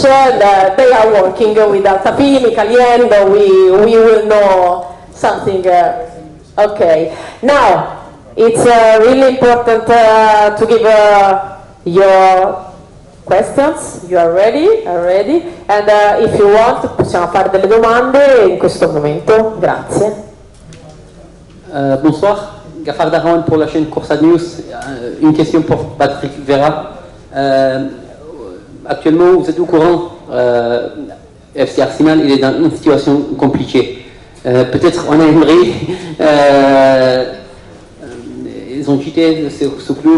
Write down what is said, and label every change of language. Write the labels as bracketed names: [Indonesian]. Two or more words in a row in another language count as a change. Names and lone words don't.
[English] They are working with Altapini, Caliendo. We will know something. Okay. Now, it's really important to give your questions. You are ready? Are ready? And if you want, [Italian] possiamo fare delle domande in questo momento. Grazie. [French] Bonsoir. Gafar Darwan pour la chaîne Course à News. Une question pour Patrick Vieira. Actuellement, vous êtes au courant, FC Arsenal il est dans une situation compliquée. Peut-être en Emery, ils ont quitté ce club.